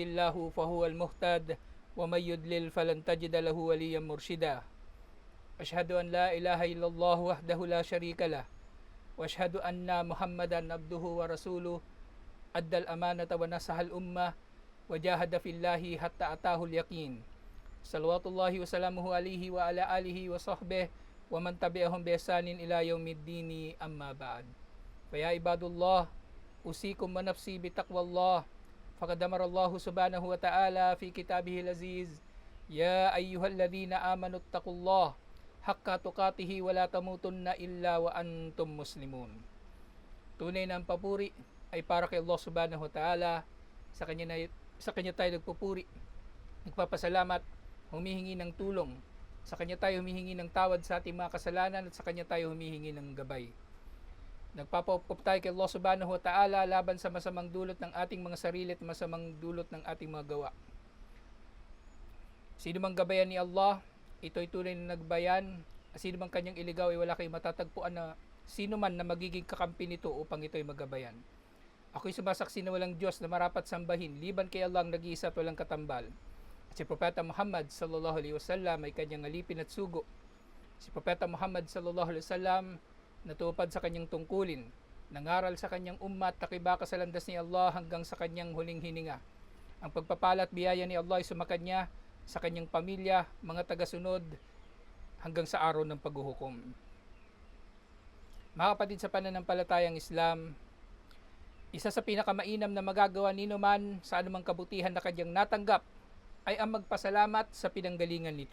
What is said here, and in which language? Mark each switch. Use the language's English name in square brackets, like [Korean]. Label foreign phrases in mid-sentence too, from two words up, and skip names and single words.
[Arabic] الله فهو المهتد ومن يضلل فلن تجد له وليا مرشدا أشهد أن لا إله إلا الله وحده لا شريك له وأشهد أن محمدا عبده ورسوله أدى الأمانة ونصح الأمة وجاهد في الله حتى أتاه اليقين صلوات الله وسلامه عليه وعلى آله وصحبه ومن تبعهم بإحسان إلى يوم الدين أما بعد. فيا عباد الله أوصيكم ونفسي بتقوى الله. فقد أمر الله سبحانه وتعالى في كتابه العزيز يا أيها الذين آمنوا اتقوا الله حق تقاته ولا تموتن إلا وأنتم مسلمون. [Filipino] Tunay na ang papuri ay para kay Allah [Arabic] سبحانه وتعالى. [Filipino] Sa kanya tayo nagpupuri, nagpapasalamat, humihingi ng tulong. Sa Kanya tayo humihingi ng tawad sa ating mga kasalanan at sa Kanya tayo humihingi ng gabay. Nagpapaupop tayo kay Allah [Arabic] سبحانه وتعالى [Filipino] laban sa masamang dulot ng ating mga sarili at masamang dulot ng ating mga gawa. Sino mang gabayan ni Allah, ito'y tunay na nagbayan. Sino mang kanyang iligaw ay wala kayong matatagpuan na sino man na magiging kakampi nito upang ito'y magabayan. Ako'y sumasaksi na walang Diyos na marapat sambahin, liban kay Allah ang nag-iisa at walang katambal. Si Propeta Muhammad [Arabic] صلى الله عليه وسلم [Filipino] ay kanyang alipin at sugo. Si Propeta Muhammad [Arabic] صلى الله عليه وسلم [Filipino] natupad sa kanyang tungkulin, nangaral sa kanyang umma at nakibaka sa landas ni Allah hanggang sa kanyang huling hininga. Ang pagpapala at biyaya ni Allah ay sumakanya sa kanyang pamilya, mga tagasunod hanggang sa araw ng paghuhukom. Mga kapatid sa pananampalatayang Islam, isa sa pinakamainam na magagawa nino man sa anumang kabutihan na kanyang natanggap ay ang magpasalamat sa pinanggalingan nito.